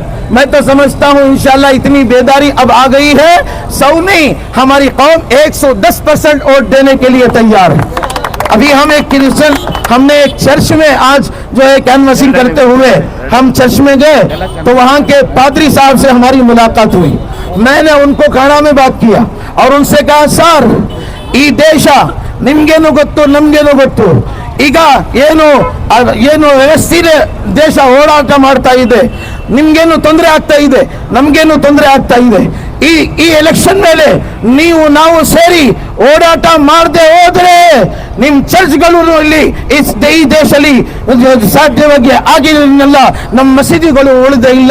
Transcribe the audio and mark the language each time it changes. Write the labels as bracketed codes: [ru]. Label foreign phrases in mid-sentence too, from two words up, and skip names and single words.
[hi] मैं तो समझता हूं इंशाअल्लाह इतनी बेदारी अब आ गई है, 100 नहीं, हमारी कौम 110% वोट देने के लिए तैयार है। अभी हम हमने एक चर्च में आज जो है कैनवसिंग करते हुए हम चर्च में गए तो वहां के पादरी साहब से हमारी मुलाकात हुई। मैंने उनको कन्नड़ में बात किया और उनसे कहा, सर [kn] ಈ ದೇಶ ನಿಮ್ಗೇನು ಗೊತ್ತು ನಮ್ಗೇನು ಗೊತ್ತು, ಈಗ ಏನು ವ್ಯವಸ್ಥಿತ ದೇಶ ಹೋರಾಟ ಮಾಡ್ತಾ ಇದೆ, ನಿಮ್ಗೇನು ತೊಂದರೆ ಆಗ್ತಾ ಇದೆ, ನಮ್ಗೇನು ತೊಂದರೆ ಆಗ್ತಾ ಇದೆ, ಈ ಎಲೆಕ್ಷನ್ ಮೇಲೆ ನಾವು ಸೇರಿ ಹೋರಾಟ ಮಾಡದೆ ಹೋದ್ರೆ ನಿಮ್ ಚರ್ಚ್ಗಳು ಇಲ್ಲಿ ಈ ದೇಶದಲ್ಲಿ ಸಾಧ್ಯವಾಗಿ ಆಗಿರಲಿಲ್ಲ, ನಮ್ಮ ಮಸೀದಿಗಳು ಉಳಿದೇ ಇಲ್ಲ.